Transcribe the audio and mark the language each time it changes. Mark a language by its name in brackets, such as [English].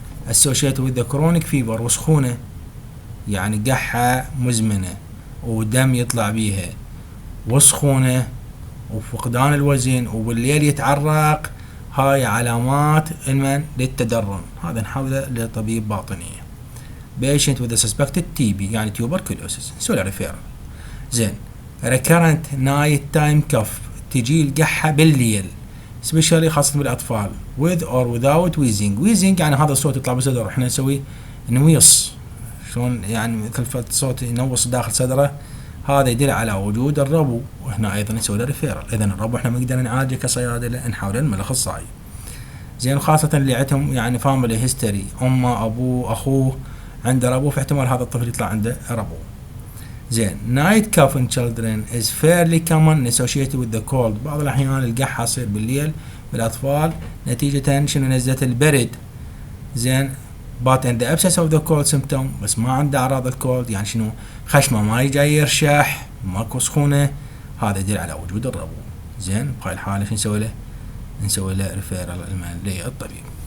[English] associated with the chronic fever [Arabic] وسخونة، يعني قحة مزمنة ودم يطلع بيها وسخونة وفقدان الوزن وبالليل يتعرق، هاي علامات للتدرن، هذا نحوله لطبيب باطنية. [English] patient with a suspected TB يعني tuberculosis [Arabic] نسوي له ريفيرال. زين [English] recurrent night time cough [Arabic] تجي القحة بالليل سبيشالي خاصة بالأطفال [English] with or without wheezing [Arabic] يعني هذا الصوت يطلع بصدره، احنا نسوي نويص شلون يعني مثل صوت ينوص داخل صدره، هذا يدل على وجود الربو، وهنا أيضا نسوي له ريفيرال. إذا الربو احنا ما نقدر نعالجه كصيادلة، نحاول نعمل أخصائي. زين خاصة اللي عندهم يعني فاميلي هيستوري، أمه أبوه أخوه عنده ربو، في احتمال هذا الطفل يطلع عنده ربو. [English] زين night cough in children is fairly common associated with the cold. [Arabic] بعض الأحيان القحة تصير بالليل بالأطفال نتيجة شنو نزلة البرد. زين [English] but in the absence of the cold symptom [Arabic] بس ما عنده أعراض الكولد، يعني شنو خشمه ما جاي يرشح ماكو سخونة، هذا يدل على وجود الربو. زين بهاي الحالة شو نسوي له؟ نسوي له ريفيرال للطبيب.